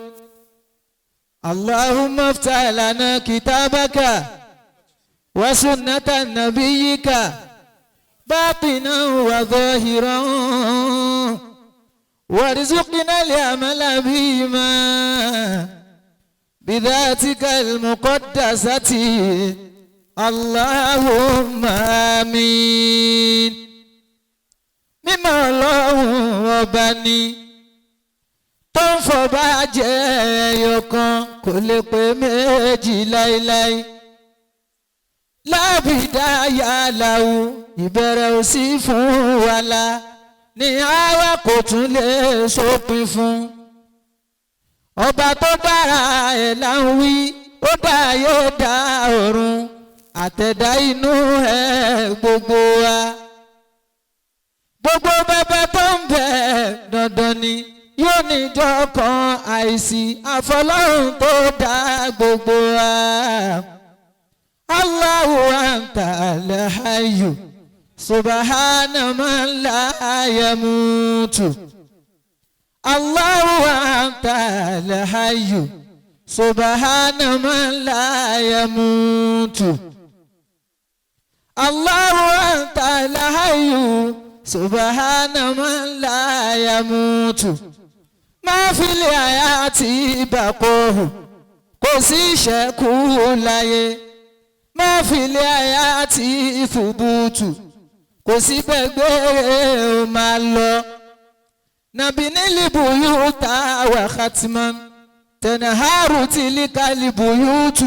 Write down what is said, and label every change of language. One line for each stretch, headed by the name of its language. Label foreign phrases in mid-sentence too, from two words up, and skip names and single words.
Arabic: اللهم افتح لنا كتابك وسنة نبيك باطنا وظاهرا، وارزقنا العمل بهما بذاتك المقدسة، اللهم آمين.
Yoruba: mímọ́ Ọlọ́run ọba ni tó ń fọba jẹ ẹyọ kan, kò lè pé méjì láíláí. lábìdáyà làwù ìbẹ̀rẹ̀ ò sí fún wàhálà, ní àwa kò tún lè sópin fún. ọba tó dára ẹ̀ là ń wí, ó dá yóò dá ọ̀run àtẹ̀dá inú ẹ̀ gbogbo wa. gbogbo bẹbẹ tó ń bẹ dandan ni yóò níjọ́ kan àìsí àfọlọ́run tó dá gbogbo wa.
Arabic: الله أنت الحي سبحان من لا يموت. الله أنت الحي سبحان من لا يموت. الله أنت الحي سبحان من لا يموت. ما في الحياة بقاء,
Yoruba: kò sí ìṣẹ́kù láyé.
Arabic: ما في الحياة ثبوت,
Yoruba: kò sí gbẹ̀gbẹ́ ó máa lọ.
Arabic: نبني البيوت وحتما تنهار تلك البيوت.